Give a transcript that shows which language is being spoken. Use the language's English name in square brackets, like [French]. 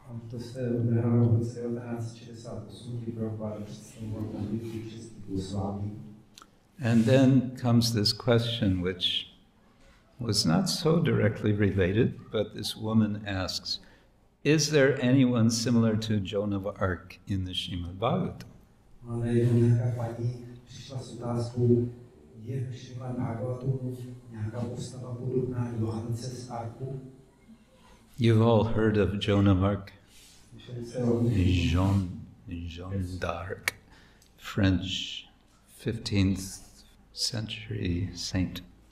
[Czech] To se odehrálo v roce 1968, kdy Prabhupada představoval modlitby všech Gosvámí. [English] And then comes this question, which was not so directly related, but this woman asks, is there anyone similar to Joan of Arc in the Srimad Bhagavatam? [Czech] Ale nějaká paní přišla s otázkou, je v Srimad Bhagavatu nějaká postava podobná Johance z Arku? [English] You've all heard of Joan of Arc? Jeanne d'Arc, French 15th century saint.